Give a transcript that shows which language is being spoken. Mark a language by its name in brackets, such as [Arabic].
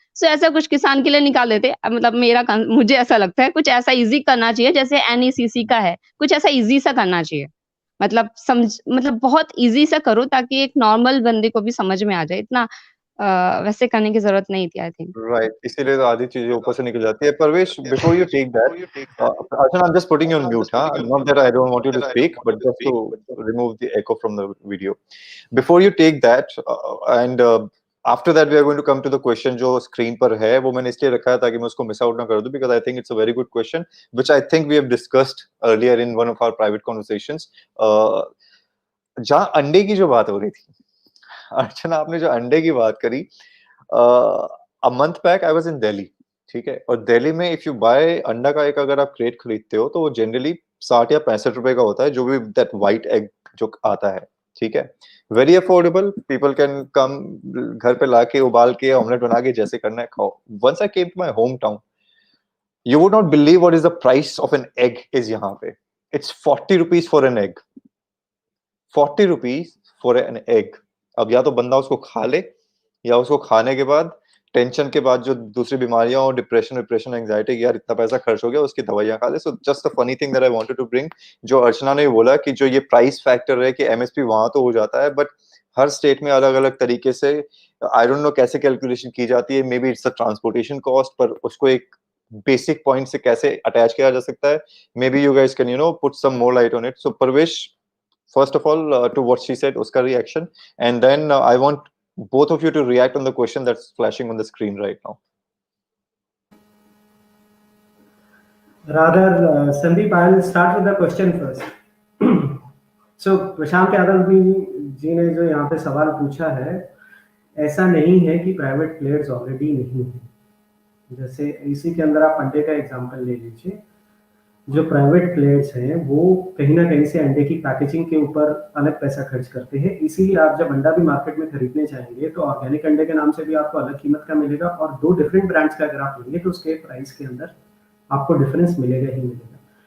[Hindi] सो ऐसा कुछ किसान के लिए निकाल देते। मतलब मुझे ऐसा लगता है कुछ ऐसा ईज़ी करना चाहिए, जैसे एनईसीसी का है, कुछ ऐसा ईज़ी सा करना चाहिए। मतलब बहुत ईज़ी सा करो ताकि एक नॉर्मल बंदे को भी समझ में आ जाए। इतना वैसे करने की ज़रूरत नहीं थी [English] I think. [Hindi] राइट, इसीलिए तो आधी चीज़ें ऊपर से निकल जाती है। [English] Parvesh, before you take that, Archana, I'm just putting you on mute, huh? Not that I don't want you to speak, but just to remove the echo from the video. Before you take that, and after that we are going to come to the question [Hindi] जो screen पर है, वो मैंने इसलिए रखा है ताकि मैं उसको miss out ना कर दूँ, [English] because I think it's a very good question, which I think we have discussed earlier in one of our private conversations. [Hindi] जहाँ अंडे की जो बात हो रही थी, अर्चना आपने जो अंडे की बात करी, [English] a month back I was in Delhi, [Hindi] ठीक है? और दिल्ली में [English] if you buy [Hindi] अंडा का एक अगर आप क्रेट खरीदते हो तो वो जनरली 60 या 65 रुपए का होता है, जो भी [English] that white egg [Hindi] जो आता है, ठीक है? [English] very affordable, people can come [Hindi] घर पे लाके उबाल के ऑमलेट बना के जैसे करना है खाओ। [English] once I came to my home town, you would not believe what is the price of an egg is [Hindi] यहाँ पे। [English] It's 40 rupees for an egg. 40 rupees for an egg. [Hindi] अब या तो बंदा उसको खा ले, या उसको खाने के बाद टेंशन के बाद जो दूसरी बीमारियां और डिप्रेशन, एंजाइटी, यार इतना पैसा खर्च हो गया, उसकी दवाइयां खा ले। [English] so just a funny thing that I wanted to bring, [Hindi] जो अर्चना ने बोला कि जो ये प्राइस फैक्टर है कि एमएसपी वहां तो हो जाता है, बट हर स्टेट में अलग-अलग तरीके से, [English] I don't know [Hindi] कैसे कैलकुलेशन की जाती है, [English] maybe it's a transportation cost, [Hindi] पर उसको एक बेसिक पॉइंट से कैसे अटैच किया जा सकता है, [English] Maybe you guys can put some more light on it. [Hindi] So Parvesh, [English] first of all, to what she said, [Hindi] uska reaction, [English] and then I want both of you to react on the question that's flashing on the screen right now. Rather, Sandeep, I'll start with the question first. [Hindi] So प्रशांत यादव जी ने जो यहाँ पे सवाल पूछा है, ऐसा नहीं है कि प्राइवेट प्लेयर्स ऑलरेडी नहीं है। जैसे इसी के अंदर आप अंडे का एग्जांपल ले लीजिए, जो प्राइवेट प्लेयर्स हैं वो कहीं ना कहीं से अंडे की पैकेजिंग के ऊपर अलग पैसा खर्च करते हैं, इसीलिए आप जब अंडा भी मार्केट में खरीदने जाएंगे तो ऑर्गेनिक अंडे के नाम से भी आपको अलग कीमत का मिलेगा, और दो डिफरेंट ब्रांड्स का अगर आप लेंगे तो उसके प्राइस के अंदर आपको डिफरेंस मिलेगा ही मिलेगा।